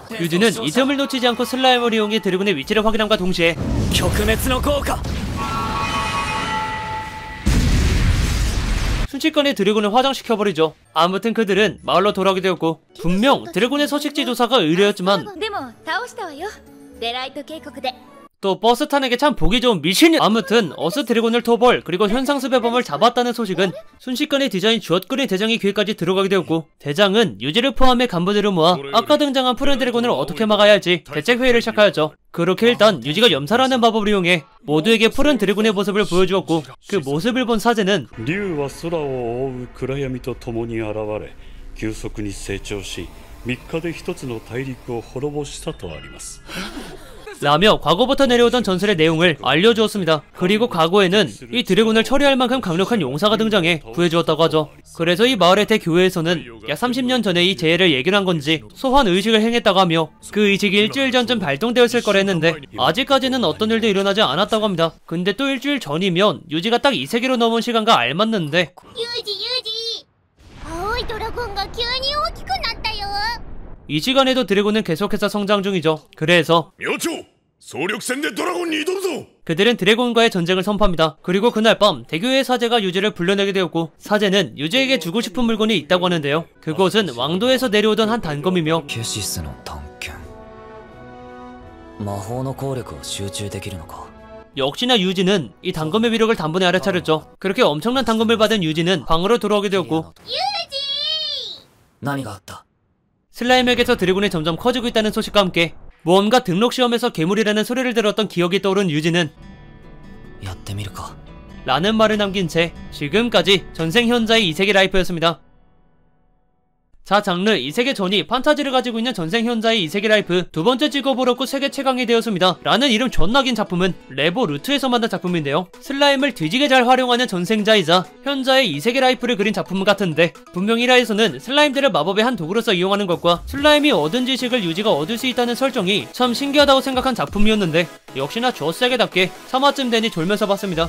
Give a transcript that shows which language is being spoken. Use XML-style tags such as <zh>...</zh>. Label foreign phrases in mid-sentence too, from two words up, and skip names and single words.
<ko>유지는 이 틈을 놓치지 않고 슬라임을 이용해 드래곤의 위치를 확인함과 동시에 순식간에 드래곤을 화장시켜버리죠. 아무튼 그들은 마을로 돌아오게 되었고 분명 드래곤의 서식지 조사가 의뢰였지만</ko> <ja>でも倒したわよデライト渓谷で</ja> <ko>또 버스 탄에게 참 보기 좋은 미신이 아무튼 어스 드래곤을 토벌 그리고 현상수배 범을 잡았다는 소식은 순식간에 디자인 주엇거리 대장의 귀에까지 들어가게 되었고 대장은 유지를 포함해 간부들을 모아 아까 등장한 푸른 드래곤을 어떻게 막아야 할지 대책회의를 시작하였죠. 그렇게 일단 유지가 염사라는 마법을 이용해 모두에게 푸른 드래곤의 모습을 보여주었고 그 모습을 본 사제는</ko> <ja>竜は空を覆う暗闇と共に現れ急速に成長し3日で一つの大陸を滅ぼしたとあります</ja> <ko>라며 과거부터 내려오던 전설의 내용을 알려주었습니다. 그리고 과거에는 이 드래곤을 처리할 만큼 강력한 용사가 등장해 구해주었다고 하죠. 그래서 이 마을의 대교회에서는 약 30년 전에 이 재해를 예견한 건지 소환 의식을 행했다고 하며 그 의식이 일주일 전쯤 발동되었을 거라 했는데 아직까지는 어떤 일도 일어나지 않았다고 합니다. 근데 또 일주일 전이면 유지가 딱 이 세계로 넘은 시간과 알맞는데</ko> <ja>ユージユージ青いドラゴンが急に大きくなったよ</ja> <ko>이 시간에도 드래곤은 계속해서 성장 중이죠. 그래서</ko> <ja>明朝総力戦でドラゴンに挑むぞ</ja> <ko>그들은 드래곤과의 전쟁을 선포합니다. 그리고 그날 밤 대교회 사제가 유지를 불러내게 되었고 사제는 유지에게 주고 싶은 물건이 있다고 하는데요. 그곳은 왕도에서 내려오던 한 단검이며</ko> <ja>ケシスの探検魔法の効力を集中できるのか</ja> <ko>역시나 유지는 이 단검의 위력을 단번에 알아차렸죠. 그렇게 엄청난 단검을 받은 유지는 방으로 돌아오게 되었고</ko> <ja>何があった</ja> <ko>슬라임에게서 드래곤이 점점 커지고 있다는 소식과 함께 무언가 등록 시험에서 괴물이라는 소리를 들었던 기억이 떠오른 유지는</ko> <ja>やってみるか</ja> <ko>라는 말을 남긴 채 지금까지 전생 현자의 이세계 라이프였습니다. 자 장르 이세계 전이 판타지를 가지고 있는 전생 현자의 이세계 라이프 두 번째 직업을 얻고 세계 최강이 되었습니다. 라는 이름 존나 긴 작품은 레보 루트에서 만든 작품인데요. 슬라임을 뒤지게 잘 활용하는 전생자이자 현자의 이세계 라이프를 그린 작품 같은데 분명 1화에서는 슬라임들을 마법의 한 도구로서 이용하는 것과 슬라임이 얻은 지식을 유지가 얻을 수 있다는 설정이 참 신기하다고 생각한 작품이었는데 역시나 조세게답게 3화쯤 되니 졸면서 봤습니다.</ko>